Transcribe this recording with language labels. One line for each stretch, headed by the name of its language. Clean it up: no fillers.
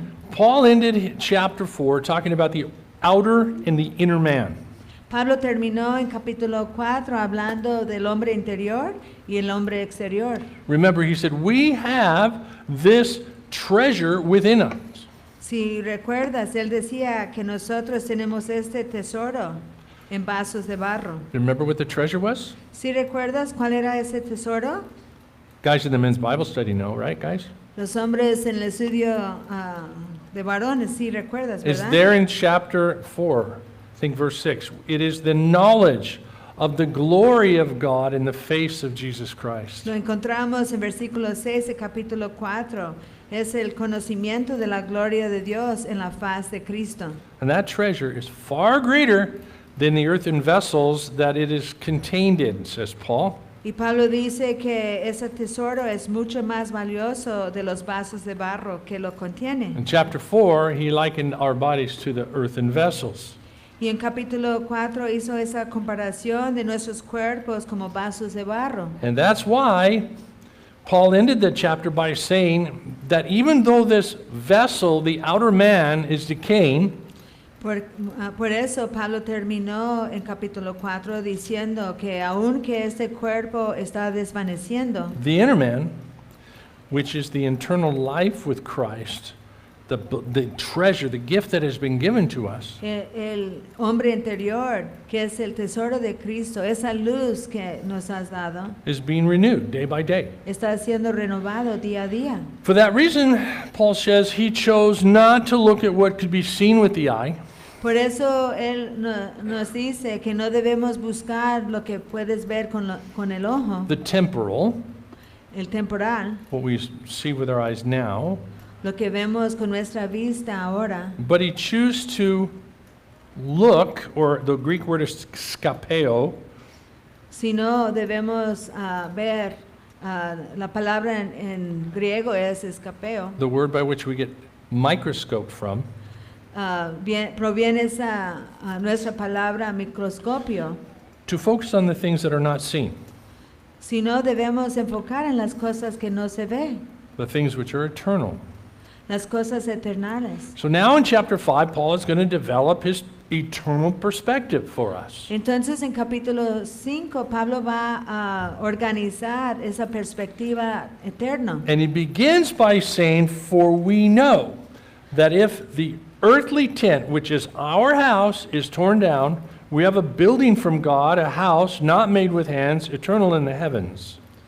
English: Paul ended chapter 4 talking about the outer and the inner man.
Spanish: Pablo terminó en capítulo 4 hablando del hombre interior y el hombre exterior.
English: Remember, he said, we have this treasure within us.
Spanish: Si recuerdas, él decía que nosotros tenemos este tesoro en vasos de barro.
English: Remember what the treasure was?
Spanish: Si recuerdas cuál era ese tesoro?
English: Guys in the men's Bible study know, right, guys?
Spanish: Los hombres en el estudio de varones, sí recuerdas,
English: It's
Spanish: ¿verdad?
English: there in chapter 4, I think verse 6. It is the knowledge of the glory of God in the face of Jesus Christ.
Spanish: Lo encontramos en versículo 6 de capítulo 4. Es el conocimiento de la gloria de Dios en la faz de Cristo.
English: And that treasure is far greater than the earthen vessels that it is contained in, says Paul.
Spanish: Y Pablo dice que ese tesoro es mucho más valioso de los vasos de barro que lo contienen.
English: In chapter 4, he likened our bodies to the earthen vessels.
Spanish: Y en capítulo 4 hizo esa comparación de nuestros cuerpos como vasos de barro.
English: And that's why Paul ended the chapter by saying that even though this vessel, the outer man, is decaying,
Spanish: Por eso Pablo terminó en capítulo 4 diciendo que aunque este cuerpo está desvaneciendo,
English: the inner man, which is the internal life with Christ, the treasure, the gift that has been given to us,
Spanish: el hombre interior, que es el tesoro de Cristo, esa luz que nos has dado,
English: is being renewed day by day.
Spanish: está siendo renovado día a día.
English: For that reason, Paul says he chose not to look at what could be seen with the eye,
Spanish: Por eso él nos dice que no debemos buscar lo que puedes ver con el ojo,
English: the temporal,
Spanish: el temporal,
English: what we see with our eyes now,
Spanish: lo que vemos con nuestra vista ahora,
English: but he chose to look, or the Greek word is skapeo,
Spanish: sino debemos ver, la palabra en griego es escapeo,
English: the word by which we get microscope from,
Spanish: proviene esa nuestra palabra microscopio,
English: to focus on the things that are not seen,
Spanish: sino debemos enfocar en las cosas que no se ve,
English: the things which are eternal.
Spanish: las cosas eternales.
English: So now in chapter 5, Paul is going to develop his eternal perspective for us.
Spanish: Entonces en capítulo 5 Pablo va a organizar esa perspectiva eterna.
English: And he begins by saying, for we know that if the earthly tent, which is our house, is torn down, we have a building from God, a house not made with hands, eternal in the heavens.